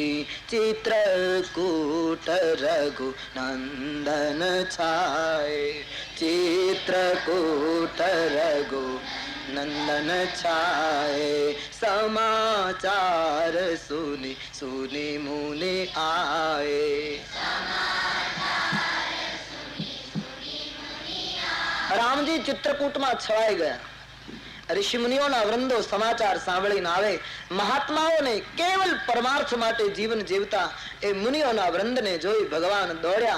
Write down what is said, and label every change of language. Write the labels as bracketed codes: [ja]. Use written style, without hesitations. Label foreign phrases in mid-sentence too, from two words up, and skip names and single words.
[awa] चित्रकूट रघु नंदन छाए, चित्रकूट रघु नंदन छाए, समाचार सुनी सुनी मुनि आए. [gu] રામજી ચિત્રકૂટમાં છવાઈ ગયા. ઋષિ મુનિઓના વૃંદો સમાચાર સાંભળીને આવે. મહાત્માઓને કેવલ પરમાર્થ માટે જીવન જીવતા એ મુનિઓના વૃંદને જોઈ ભગવાન દોડ્યા.